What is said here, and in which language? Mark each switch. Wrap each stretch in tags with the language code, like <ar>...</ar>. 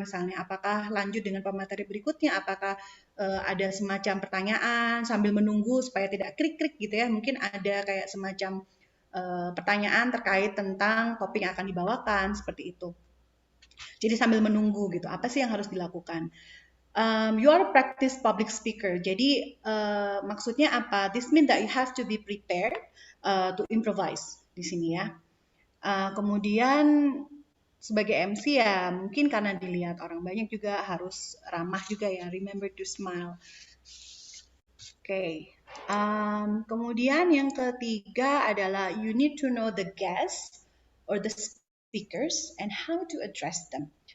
<id>Misalnya apakah lanjut dengan pemateri berikutnya? Apakah ada semacam pertanyaan sambil menunggu supaya tidak krik-krik gitu ya? Mungkin ada kayak semacam pertanyaan terkait tentang topik yang akan dibawakan seperti itu. Jadi sambil menunggu gitu. Apa sih yang harus dilakukan?</id> <en>You are a practice public speaker.</en> <id>Jadi maksudnya apa?</id> <en>This means that you have to be prepared to improvise</en> <id>di sini ya. Kemudian sebagai MC ya mungkin karena dilihat orang banyak juga harus ramah juga ya.</id> <en>Remember to smile. Oke.</en> <id>Kemudian yang ketiga adalah</id> <en>you need to know the guests or the speakers and how to address them.</en>